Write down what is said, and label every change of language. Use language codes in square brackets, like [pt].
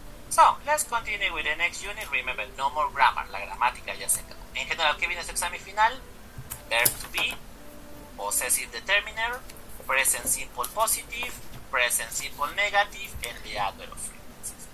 [en] So, let's continue with the next unit. Remember, no more grammar. [es] La gramática ya se acabó. En general, ¿qué viene su examen final? [en] Verb to be, possessive determiner, present simple positive, present simple negative, and the adverb of frequencies.